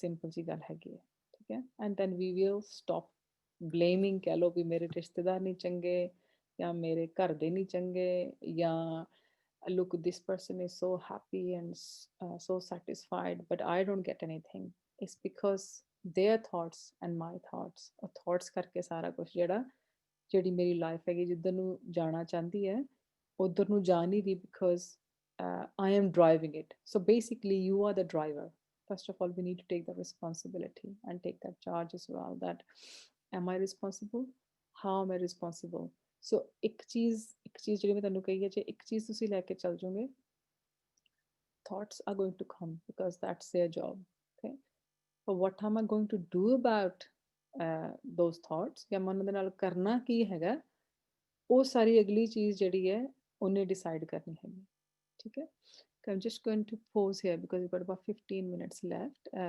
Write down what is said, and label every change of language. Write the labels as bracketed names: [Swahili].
[Punjabi] Simple ਜੀ ਗੱਲ ਹੈਗੀ ਹੈ, ਠੀਕ ਹੈ। [English] and then we will stop blaming, [Punjabi] ਕਹਿ ਲਓ ਵੀ ਮੇਰੇ ਰਿਸ਼ਤੇਦਾਰ ਨਹੀਂ ਚੰਗੇ, ਜਾਂ ਮੇਰੇ ਘਰ ਦੇ ਨਹੀਂ ਚੰਗੇ, ਜਾਂ [English] look, this person is so happy and so satisfied, but I don't get anything. It's because their thoughts and my thoughts, or thoughts [Punjabi] ਕਰਕੇ ਸਾਰਾ ਕੁਝ ਜਿਹੜੀ ਮੇਰੀ ਲਾਈਫ ਹੈਗੀ ਜਿੱਧਰ ਨੂੰ ਜਾਣਾ ਚਾਹੁੰਦੀ ਹੈ ਉਧਰ ਨੂੰ ਜਾ ਨਹੀਂ ਰਹੀ, [English] because I am driving it. So basically you are the driver. First of all, we need to take the responsibility and take that charge as well, that am I responsible? How am I responsible? [Punjabi] So ਇੱਕ ਚੀਜ਼ ਜਿਹੜੀ ਮੈਂ ਤੁਹਾਨੂੰ ਕਹੀ ਹੈ, ਜੇ ਇੱਕ ਚੀਜ਼ ਤੁਸੀਂ ਲੈ ਕੇ ਚੱਲ ਜਾਓਗੇ, [English] thoughts are going to come because that's their job. Okay, but what am I going to do about those thoughts, [Punjabi] ਜਾਂ ਮੈਂ ਉਹਨਾਂ ਦੇ ਨਾਲ ਕਰਨਾ ਕੀ ਹੈਗਾ, ਉਹ ਸਾਰੀ ਅਗਲੀ ਚੀਜ਼ ਜਿਹੜੀ ਹੈ ਉਹਨੇ ਡਿਸਾਈਡ ਕਰਨੀ ਹੈਗੀ, ਠੀਕ ਹੈ। [English] I'm just going to pause here because we've got about 15 minutes left.